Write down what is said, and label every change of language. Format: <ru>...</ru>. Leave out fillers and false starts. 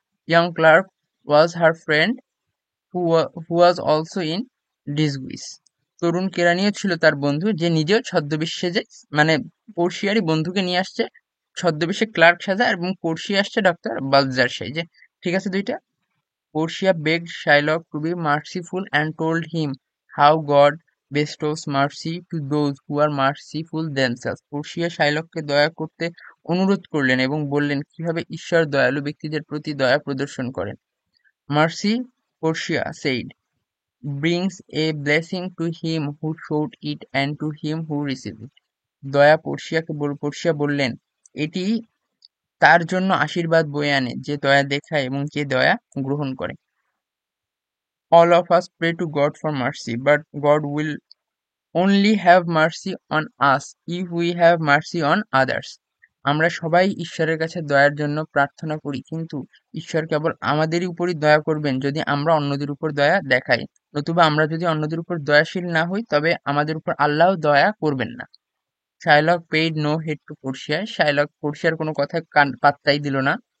<en>Young clerk was her friend who was also in disguise.</en> <bn>তরুণ কেরানিও ছিল তার বন্ধু, যে নিজেও ছদ্মবেশ সেজে, মানে পোর্শিয়ারই বন্ধুকে নিয়ে আসছে ছদ্মবেশে ক্লার্ক সাজা, এবং পোর্শিয়া আসছে ডক্টর বালজার সেজে। ঠিক আছে দুইটা?</bn> <en>Portia begged Shylock to be merciful and told him how God bestows mercy to those who are merciful themselves.</en> <bn>Portia শাইলককে দয়া করতে অনুরোধ করলেন এবং বললেন কিভাবে ঈশ্বর দয়ালু ব্যক্তিদের প্রতি দয়া প্রদর্শন করেন।</bn> <en>Mercy, Portia said, brings a blessing to him who showed it and to him who received it.</en> <bn>দয়া পর্শিয়া বললেন, এটি তার জন্য আশীর্বাদ বয়ে আনে যে দয়া দেখায় এবং যে দয়া গ্রহণ করে।</bn> <en>All of us pray to God for mercy, but God will only have mercy on us if we have mercy on others.</en> <bn>আমরা সবাই ঈশ্বরের কাছে দয়ার জন্য প্রার্থনা করি, কিন্তু ঈশ্বর কেবল আমাদেরই উপরই দয়া করবেন যদি আমরা অন্যদের উপর দয়া দেখাই, নতুবা আমরা যদি অন্যদের উপর দয়াশীল না হই তবে আমাদের উপর আল্লাহও দয়া করবেন না।</bn> <en>Shylock paid no heed to Portia.</en> <bn>Shylock পোর্শিয়ার কোনো কথায় পাত্তাই দিল না।</bn>